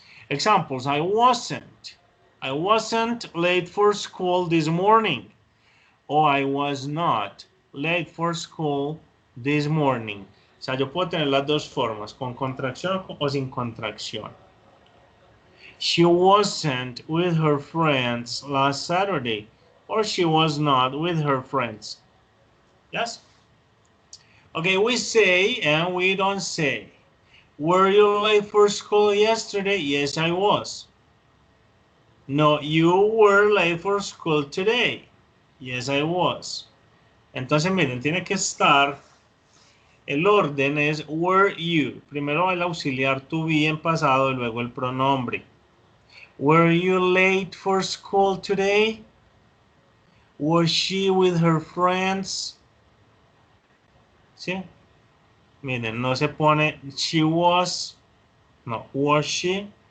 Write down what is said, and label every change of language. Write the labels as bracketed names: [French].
[English] Examples, I wasn't late for school this morning. Or I was not late for school this morning. [Spanish] O sea, yo puedo tener las dos formas, con contracción o sin contracción. [English] She wasn't with her friends last Saturday. Or she was not with her friends. Yes? Okay, we say and we don't say. Were you late for school yesterday? Yes, I was. No, you were late for school today. [Spanish] Yes, I was. Entonces, miren, tiene que estar, el orden es were you. Primero el auxiliar to be en pasado y luego el pronombre. [English] Were you late for school today? Was she with her friends? ¿Sí? [Spanish] Miren, no se pone she was, no, was she.